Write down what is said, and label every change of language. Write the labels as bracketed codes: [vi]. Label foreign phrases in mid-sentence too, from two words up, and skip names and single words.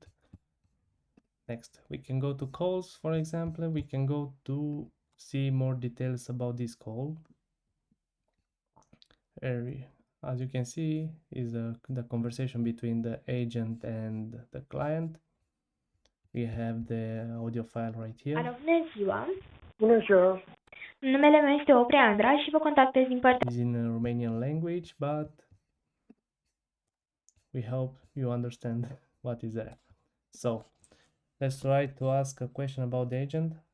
[en] Next, we can go to calls, for example. We can go to see more details about this call. As you can see, is the conversation between the agent and the client. We have the audio file right here. [ro] Alo, bună ziua! Bună ziua! Numele meu este Opreandra și vă contactez din partea... [en] It's in Romanian language, but we hope you understand what is there. So, let's try to ask a question about the agent.